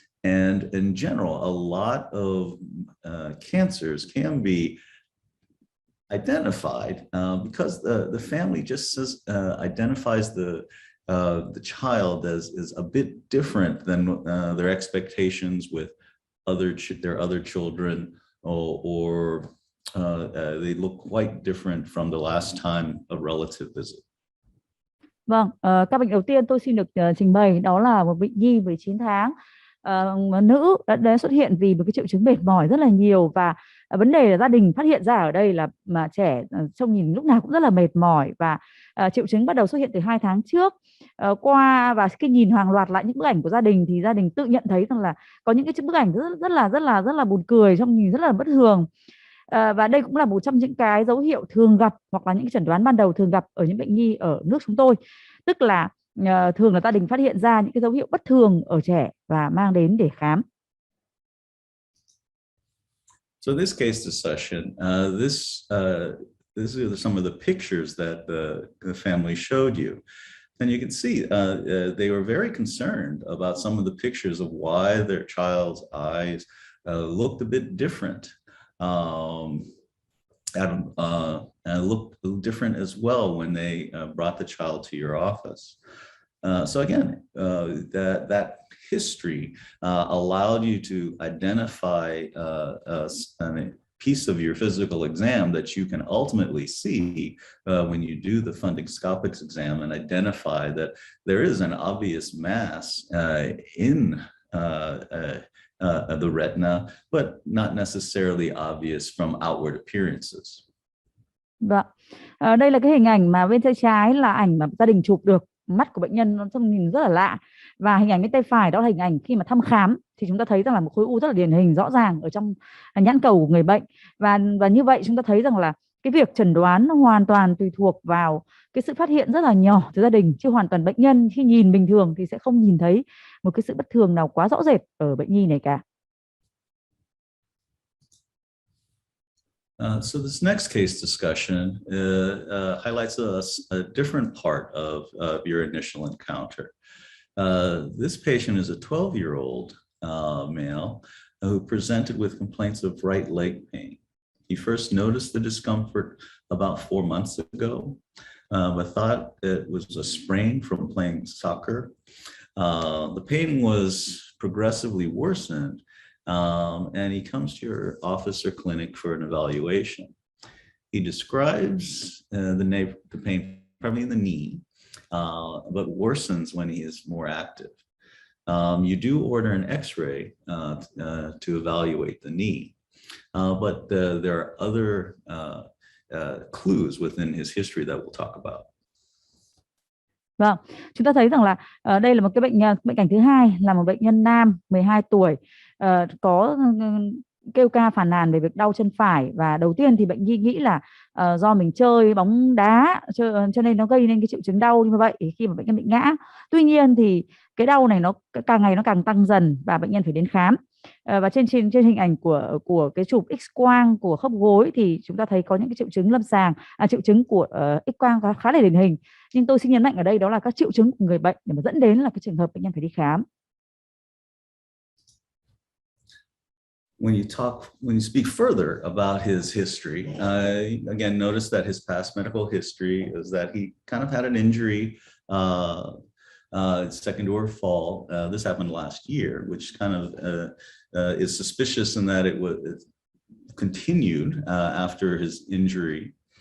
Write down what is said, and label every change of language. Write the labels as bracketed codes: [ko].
[en] And in general, a lot of cancers can be identified because the family just identifies the child as a bit different than their expectations with their other children, or they look quite different from the last time a relative visit. [vi] Vâng, các bệnh đầu tiên tôi xin được trình bày đó là một bệnh nhi 19 tháng. Nữ đã xuất hiện vì một cái triệu chứng mệt mỏi rất là nhiều, và vấn đề là gia đình phát hiện ra ở đây là mà trẻ trông nhìn lúc nào cũng rất là mệt mỏi, và triệu chứng bắt đầu xuất hiện từ 2 tháng trước. Và khi nhìn hàng loạt lại những bức ảnh của gia đình thì gia đình tự nhận thấy rằng là có những cái bức ảnh rất là buồn cười, trông nhìn rất là bất thường. Và đây cũng là một trong những cái dấu hiệu thường gặp hoặc là những chẩn đoán ban đầu thường gặp ở những bệnh nhi ở nước chúng tôi, tức là thường là gia đình phát hiện ra những cái dấu hiệu bất thường ở trẻ và mang đến để khám. [en] So in this case discussion, these are some of the pictures that the family showed you. And you can see they were very concerned about some of the pictures of why their child's eyes looked a bit different. And looked different as well when they brought the child to your office. So again, that history allowed you to identify a piece of your physical exam that you can ultimately see when you do the fundoscopic exam and identify that there is an obvious mass in the retina, but not necessarily obvious from outward appearances. [vi] Vâng, đây là cái hình ảnh mà bên tay trái là ảnh mà gia đình chụp được mắt của bệnh nhân nó trông nhìn rất là lạ. Và hình ảnh bên tay phải đó là hình ảnh khi mà thăm khám thì chúng ta thấy rằng là một khối u rất là điển hình rõ ràng ở trong nhãn cầu của người bệnh. Và như vậy chúng ta thấy rằng là cái việc chẩn đoán nó hoàn toàn tùy thuộc vào cái sự phát hiện rất là nhỏ từ gia đình, chứ hoàn toàn bệnh nhân khi nhìn bình thường thì sẽ không nhìn thấy một cái sự bất thường nào quá rõ rệt ở bệnh nhi này cả. [en] So this next case discussion highlights a different part of your initial encounter. This patient is a 12-year-old male who presented with complaints of right leg pain. He first noticed the discomfort about 4 months ago, but thought it was a sprain from playing soccer. The pain was progressively worsened, and he comes to your office or clinic for an evaluation. He describes the pain primarily in the knee, but worsens when he is more active. You do order an X-ray to evaluate the knee, but there are other clues within his history that we'll talk about. [vi] Vâng, chúng ta thấy rằng là đây là một cái bệnh cảnh thứ hai, là một bệnh nhân nam 12 tuổi có kêu ca phàn nàn về việc đau chân phải. Và đầu tiên thì bệnh nhi nghĩ là do mình chơi bóng đá cho nên nó gây nên cái triệu chứng đau như vậy khi mà bệnh nhân bị ngã. Tuy nhiên thì cái đau này nó càng ngày nó càng tăng dần và bệnh nhân phải đến khám. Và trên hình ảnh của cái chụp X-quang của khớp gối thì chúng ta thấy có những cái triệu chứng lâm sàng, triệu chứng của X-quang khá là điển hình. Nhưng tôi xin nhấn mạnh ở đây đó là các triệu chứng của người bệnh để mà dẫn đến là cái trường hợp bệnh nhân phải đi khám. [en] When you speak further about his history, again, notice that his past medical history is that he kind of had an injury, second order fall. This happened last year, which kind of is suspicious in that it continued after his injury.